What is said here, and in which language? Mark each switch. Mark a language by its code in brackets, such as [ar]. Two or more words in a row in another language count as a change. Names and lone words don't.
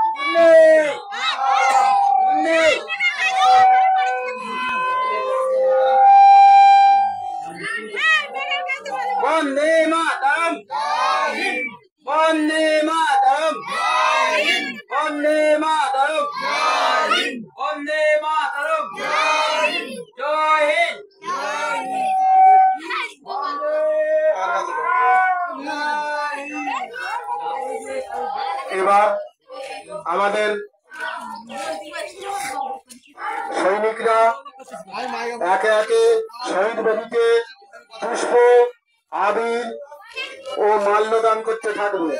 [hi] वंदे वंदे मातरम वंदे मातरम वंदे मातरम वंदे मातरम जय हिंद। [bn] এবার আমাদের সৈনিকরা একে একে শহীদ বেদিতে পুষ্প আবির ও মাল্যদান করতে থাকবে।